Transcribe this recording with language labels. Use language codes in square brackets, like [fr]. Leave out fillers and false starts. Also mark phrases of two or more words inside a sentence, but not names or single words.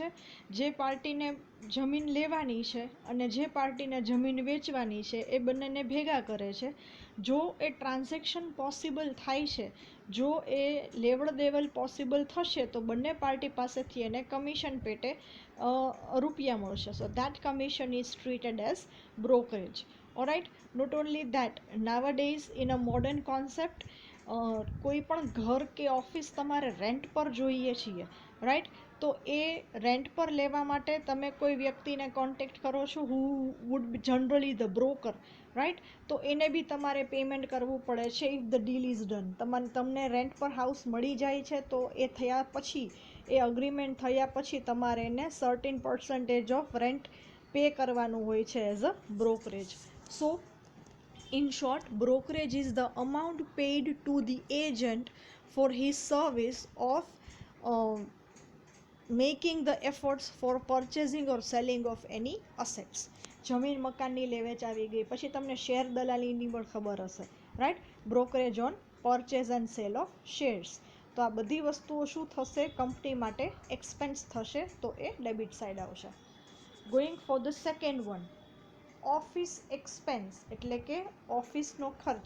[gu] જે પાર્ટીને જમીન લેવાની છે અને જે પાર્ટીને જમીન વેચવાની છે એ બંનેને ભેગા કરે છે. જો એ [en] transaction possible [gu] થાય છે, જો એ લેવડ દેવડ પોસિબલ થશે, તો બંને પાર્ટી પાસેથી એને કમિશન પેટે રૂપિયા મળશે. [en] So that commission is treated as brokerage. Alright, not only that, nowadays in a modern concept, [gu] કોઈ પણ ઘર કે ઓફિસ તમારે રેન્ટ પર જોઈએ છીએ, રાઈટ. તો એ રેન્ટ પર લેવા માટે તમે કોઈ વ્યક્તિને કોન્ટેક્ટ કરો છો, [en] who would be generally the broker, [gu] રાઈટ. તો એને બી તમારે પેમેન્ટ કરવું પડે છે [en] if the deal is done. [gu] તમને રેન્ટ પર હાઉસ મળી જાય છે તો એ થયા પછી, એ અગ્રીમેન્ટ થયા પછી તમારે એને [en] certain percentage of rent pay [gu] કરવાનું હોય છે [en] as a brokerage. [gu] સો [en] In short, brokerage is the amount paid to the agent for his service of uh, making the efforts for purchasing or selling of any assets. [gu] જમીન મકાનની લે વેચ આવી ગઈ, પછી તમને શેર દલાલીની પણ ખબર હશે, રાઈટ, [en] brokerage on purchase and sale of shares. [gu] તો આ બધી વસ્તુઓ શું થશે, કંપની માટે એક્સપેન્સ થશે, તો એ ડેબિટ સાઇડ આવશે. [en] Going for the second one, office expense [gu] એટલે કે ઓફિસનો ખર્ચ.